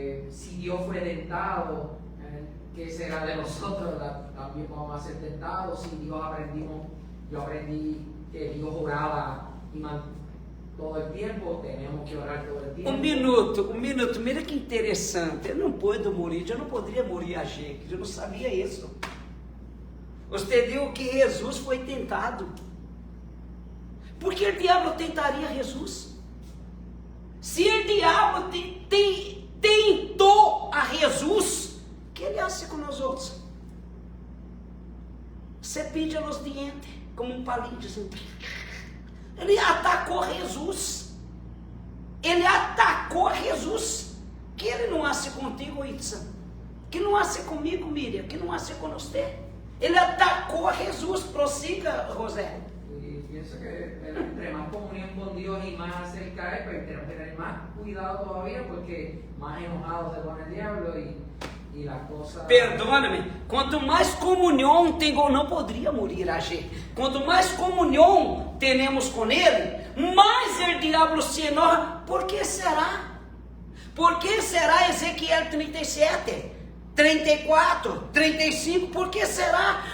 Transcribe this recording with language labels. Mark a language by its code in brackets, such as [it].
[es] Si Dios fue tentado, ¿qué será de nosotros? También vamos a ser tentados. Si Dios yo aprendí que Dios oraba todo el tiempo, tenemos que orar todo el tiempo. [pt] Um minuto, [es] mira [pt] que interessante. Eu não posso morrer, eu não poderia morrer a gente, eu não sabia isso. Você viu que Jesus foi tentado. Por que o diabo tentaria Jesus? Se o diabo tentou a Jesus, o que ele [es] hace [pt] com nós outros? Você [es] pide [pt] os dentes, como um palito assim. Ele atacou Jesus. Ele atacou Jesus. Que ele não [es] hace [pt] contigo, Itza. Que não [es] hace [pt] comigo, Miriam. Que não [es] hace [pt] com você. Ele atacou Jesus. Prossiga, José. [es] Y pienso que entre más comunión con Dios y más cerca es, pues tenemos que tener más cuidado todavía porque más enojado se pone el diablo y las cosas... [pt] Perdona-me, quanto mais comunhão tenho, não poderia morrer a gente. Quanto mais comunhão temos com ele, mais o diabo [es] se enoja. [pt] Por que será? Por que será Ezequiel 37, 34, 35? Por que será?